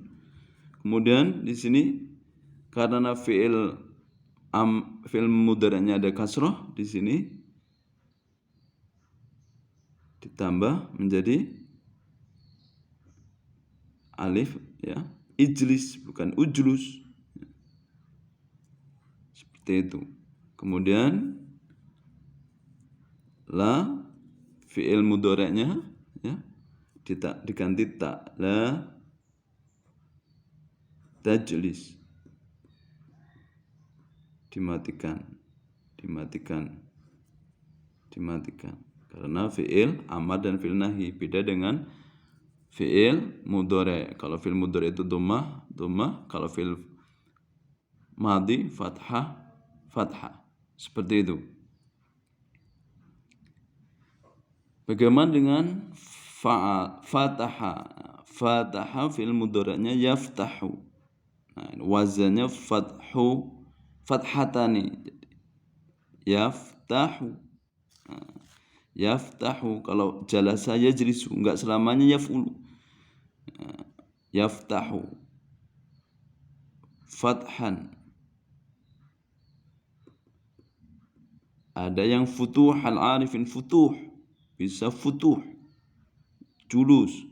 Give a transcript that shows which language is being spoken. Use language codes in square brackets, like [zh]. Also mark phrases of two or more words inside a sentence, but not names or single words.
[id] Kemudian di sini karena [ar] فعل مضارعه [id] ada kasrah, di sini ditambah menjadi alif, ya, ijlis bukan ujlus. Seperti itu. Kemudian la [ar] فعل مضارعه, [id] ya, diganti ta, [ar] لا تجلس, [id] dimatikan karena [ar] فعل أمر [id] dan [ar] فعل نهي [id] beda dengan [ar] فعل مضارع'. [id] Kalau [ar] فعل مضارع' [id] itu dhammah, kalau [ar] فعل ماض [id] fathah. Seperti itu. Bagaimana dengan fataha? [ar] فتح فعل مضارعه يفتح. [id] Nah, wazannya fathatani. [ar] يفتح. يفتح. [id] Kalau [ar] جلس يجلس, [id] enggak selamanya yaf'ulu. [ar] يفتح. فتحا. [id] Ada yang [ar] فتوح العارفين, [id] futuh. Bisa futuh. Julus.